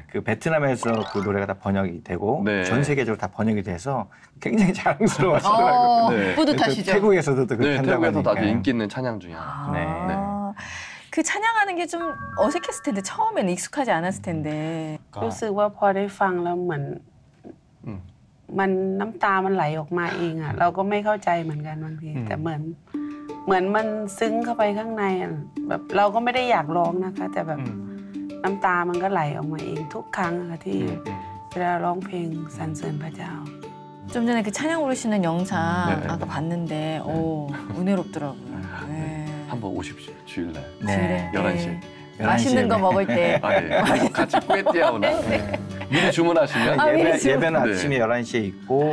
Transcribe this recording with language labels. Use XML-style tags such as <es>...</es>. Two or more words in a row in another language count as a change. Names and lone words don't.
<ko>그 베트남에서 그 노래가 다 번역이 되고 네. 전 세계적으로 다 번역이 돼서 굉장히 자랑스러워하시더라고요. 네. 뿌듯하시죠? 태국에서도 또 그렇게 네, 한다고 태국에서도 아주 하니까. 인기 있는 찬양 중에 하나. 아. 그 찬양하는 게 좀 어색했을 텐데 처음에는 익숙하지 않았을 텐데.</ko> <th>ก็ รู้สึกว่าพอได้ฟังแล้วเหมือน มันน้ำตามันไหลออกมาเองอะเราก็ไม่เข้าใจเหมือนกันบางทีแต่เหมือนมันซึ้งเข้าไปข้างในอะแบบเราก็ไม่ได้อยากร้องนะคะแต่แบบน้ำตามันก็ไหลออกมาเองทุกครั้งอะที่เวลาร้องเพลงสรรเสริญพระเจ้า</th> <ko>좀 전에 그 찬양 부르시는 영상 네. 아까 봤는데 은혜롭더라고요. 네. 한번 오십시오. 주일날. 네. 11시. 맛있는 거 먹을 때. 예. 같이 꾸에띠아오나 미리 주문하시면 예배는 네. 아침에 11시에 있고</ko>